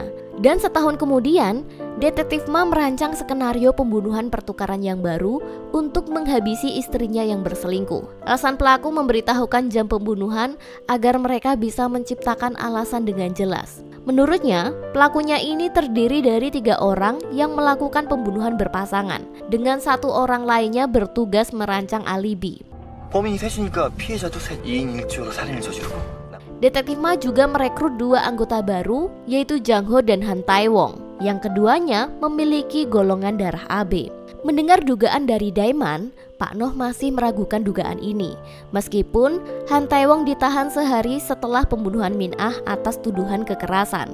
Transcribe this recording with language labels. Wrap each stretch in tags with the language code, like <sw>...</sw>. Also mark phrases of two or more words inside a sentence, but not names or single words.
<id>Dan setahun kemudian, detektif Ma merancang skenario pembunuhan pertukaran yang baru untuk menghabisi istrinya yang berselingkuh. Alasan pelaku memberitahukan jam pembunuhan agar mereka bisa menciptakan alasan dengan jelas. Menurutnya, pelakunya ini terdiri dari 3 orang yang melakukan pembunuhan berpasangan, dengan 1 orang lainnya bertugas merancang alibi.</id> <ko>범인이 셋이니까 피해자도 셋. 2인 1조로 살인을 저지르고.</ko> <id>Detektif Ma juga merekrut 2 anggota baru, yaitu Jang Ho dan Han Tae-wong, yang keduanya memiliki golongan darah AB. Mendengar dugaan dari Daeman, Pak Noh masih meragukan dugaan ini. Meskipun Han Tae-wong ditahan sehari setelah pembunuhan Min Ah atas tuduhan kekerasan.</id>